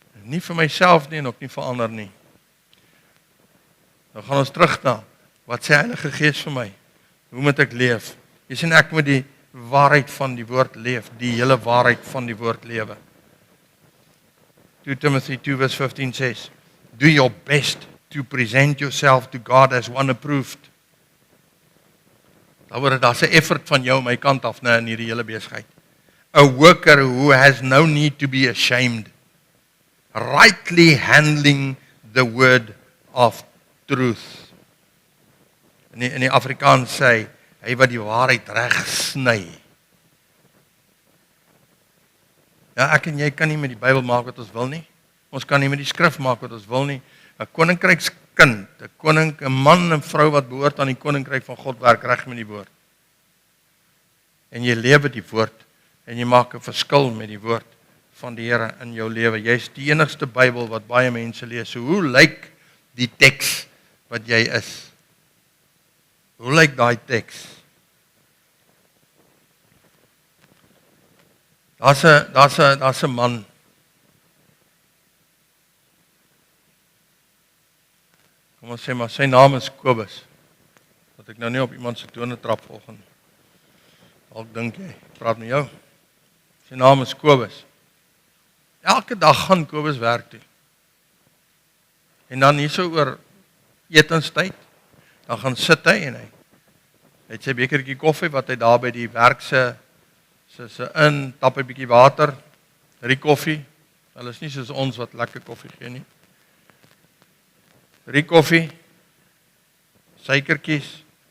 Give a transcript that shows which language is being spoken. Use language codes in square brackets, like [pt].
[af] Nie vir myself nie en ook nie vir ander nie. Nou gaan ons terug na, wat sê Heilige Gees vir my? Hoe moet ek leef? Jy sien ek moet die waarheid van die woord leef, die hele waarheid van die woord lewe. [en] 2 Timothy 2 verse 15 says, do your best to present yourself to God as one approved. [af] Daar's 'n effort van jou my kant af in hierdie hele besigheid. [en] A worker who has no need to be ashamed, rightly handling the word of truth. [af] In die Afrikaans sê hy wat die waarheid reg sny. Ja, ek en jy kan nie met die Bybel maak wat ons wil nie. Ons kan nie met die skrif maak wat ons wil nie. 'n Koninkrykskind, 'n man en vrou wat behoort aan die koninkryk van God werk reg met die woord. En jy lewe die woord en jy maak 'n verskil met die woord van die Here in jou lewe. Jy's die enigste Bybel wat baie mense lees. So hoe lyk die teks wat jy is? Hoe lyk daai teks? Daar's 'n man. Kom ons sê maar sy naam is Kobus. Dat ek nou nie op iemand se tone trap volgende. Dalk dink jy, ek praat met jou. Sy naam is Kobus. Elke dag gaan Kobus werk toe. En dan hierso oor etenstyd, dan gaan sit hy en hy het sy bekertjie koffie wat hy daar by die werk se in, tap 'n bietjie water, drie koffie. Hulle is nie soos ons wat lekker koffie gee nie. 3 koffie, suikertjies.